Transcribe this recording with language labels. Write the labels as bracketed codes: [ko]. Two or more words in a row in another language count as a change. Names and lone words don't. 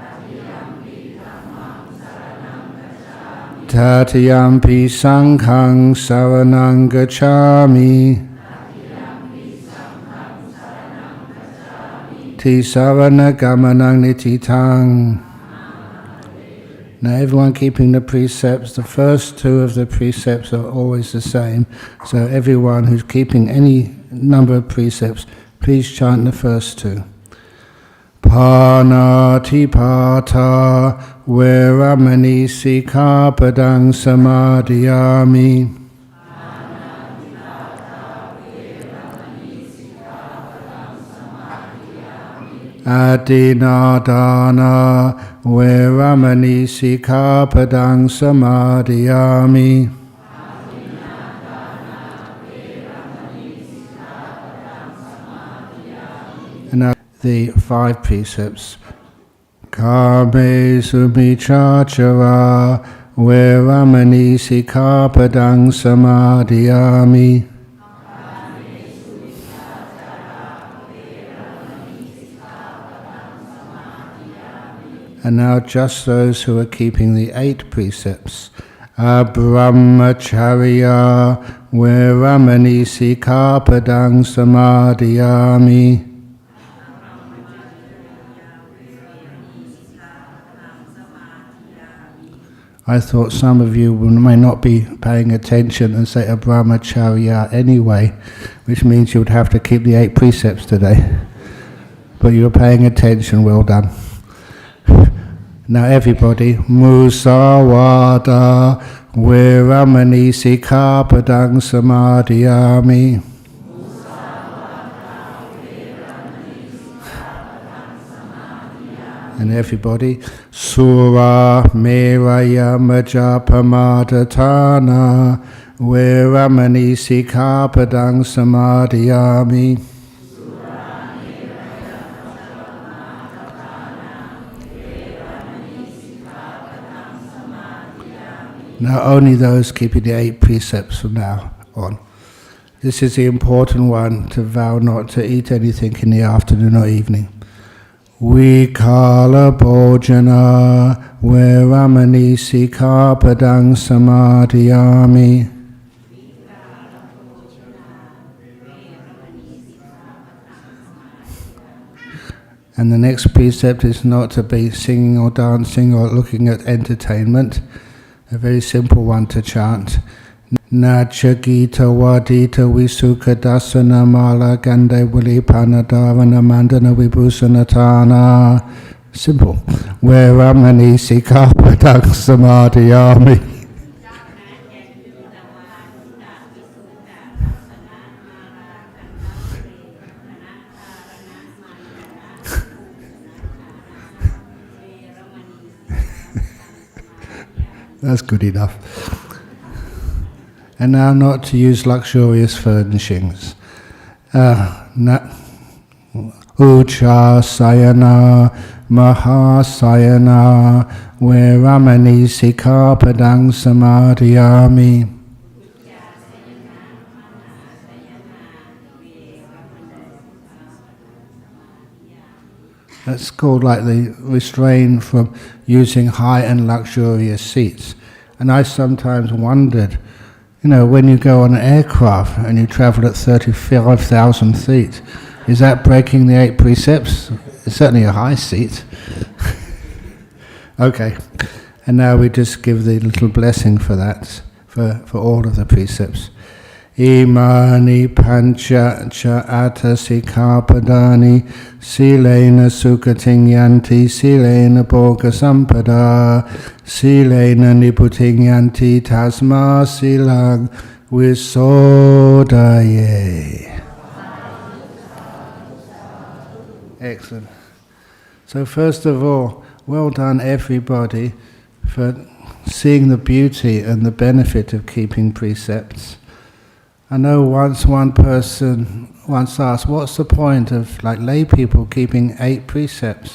[pi] Tatiyampi sanghang saranang gacchami. Tisarana gamanang nititang. [en] Now everyone keeping the precepts, the first 2 of the precepts are always the same. So everyone who's keeping any number of precepts, please chant the first 2. [pi] Panatipata veramani sikkhapadang samadhiyami. Adinadana veramani sikkhapadang samadhiyami. [en] And now the 5 precepts. [pi] Kame sumichachara veramani sikkhapadang samadhiyami. [en] And now just those who are keeping the 8 precepts. [pi] Abrahmacharya veramani sikkhapadang samadhiyami. [en] I thought some of you may not be paying attention and say Abrahmacharya anyway, which means you would have to keep the 8 precepts today. But you're paying attention, well done. Now everybody, [pi] Musawada veramani sikkhapadang samadhiyami. [en] And everybody, [pi] Sura meraya majapamadhatana veramani sikkhapadang samadhiyami. [en] Now only those keeping the 8 precepts from now on. This is the important one, to vow not to eat anything in the afternoon or evening. [pi] Vikala bhojana veramani sikkhapadang samadhiyami. [en] And the next precept is not to be singing or dancing or looking at entertainment. A very simple one to chant. [pi] Nacha gita wadita visuka dasana mala gande wili panadavana mandana vibhusanatana. [en] Simple. [pi] Veramani sikkhapadang samadhiyami. [en] That's good enough. And now not to use luxurious furnishings. [pi] Uchasayana mahasayana veramani sikkhapadang samadhiyami. [en] That's called like the restrain from using high and luxurious seats. And I sometimes wondered, when you go on an aircraft and you travel at 35,000 feet, is that breaking the 8 precepts? it's certainly a high seat. Okay, and now we just give the little blessing for that, for all of the precepts. [pi] Imani pancha cha atasikāpadāni silena sukating yanti silena bhoga sampada silena niputing yanti tasma silang visodaye. [en] Excellent. So first of all, well done everybody for seeing the beauty and the benefit of keeping precepts. I know once one person once asked, what's the point of like lay people keeping 8 precepts?